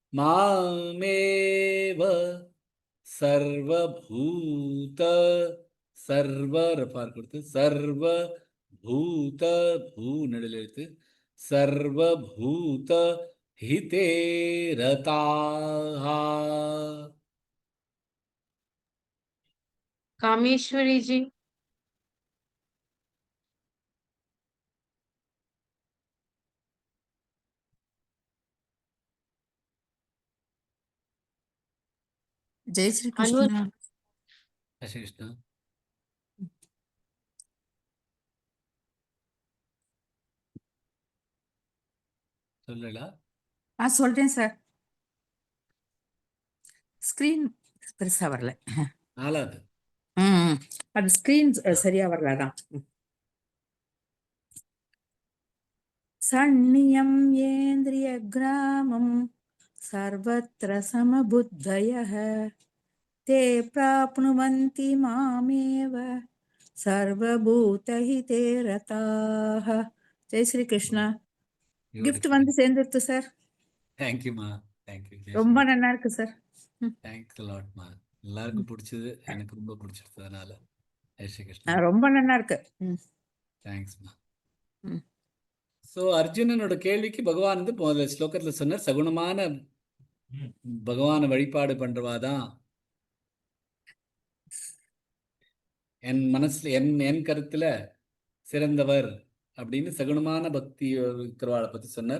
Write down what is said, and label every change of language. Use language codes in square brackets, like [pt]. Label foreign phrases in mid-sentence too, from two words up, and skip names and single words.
[sa] मामेव सर्वभूत सर्व [ta] ரஃபார் கொடுத்து சர்வ பூத பூ நடுவில் எழுத்து [sa] सर्वभूत हिते रताः. [hi] कामेश्वरी जी, जय श्री अनु कृष्ण। [ta] ஹரே கிருஷ்ணா. சொல்லலா? சொல்றேன் சார். ஸ்கிரீன் பெருசா வரல. நாலாவது. அது ஸ்கிரீன் சரியா வரலதான். [sa] संनियम्य इन्द्रिय ग्रामं सर्वत्र समबुद्धयः ते प्राप्नुवन्ति मामेव सर्वभूतहिते रताः. [hi] जय श्री कृष्ण. [ta] கிஃப்ட் வந்து சேர்ந்துருத்து சார். தேங்க்யூமா. தேங்க்யூ. ரொம்ப நல்லா இருக்கு சார். தேங்க்ஸ் லாட்மா. எல்லாருக்கும் பிடிச்சது, எனக்கு ரொம்ப பிடிச்சிருக்கு. அதனால [hi] जय श्री कृष्ण. [ta] ரொம்ப நல்லா இருக்கு. தேங்க்ஸ்மா. ம். ஸோ அர்ஜுனனோட கேள்விக்கு பகவான் வந்து முதல்ல ஸ்லோகத்தில் சொன்னார், சகுனமான பகவானை வழிபாடு பண்றவாதான் என் மனசுல என் கருத்துல சிறந்தவர் அப்படின்னு சகுனமான பக்தி இருக்கிறவாளை பத்தி சொன்னார்.